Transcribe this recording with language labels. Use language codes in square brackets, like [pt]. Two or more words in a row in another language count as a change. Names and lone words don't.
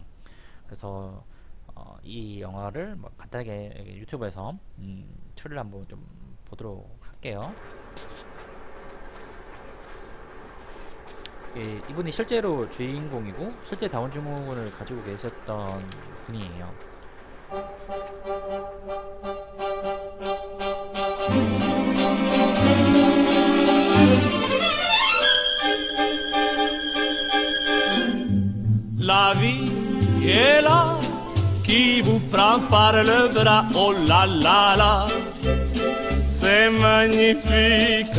[ko] 그래서 이 영화를 뭐 간단하게 유튜브에서 추리를 한번 좀 보도록 할게요. 이분이 실제로 주인공이고 실제 다운 증후군을 가지고 계셨던 분이에요. [fr] La vie est là, qui vous prend par le bras, oh là là là, c'est magnifique.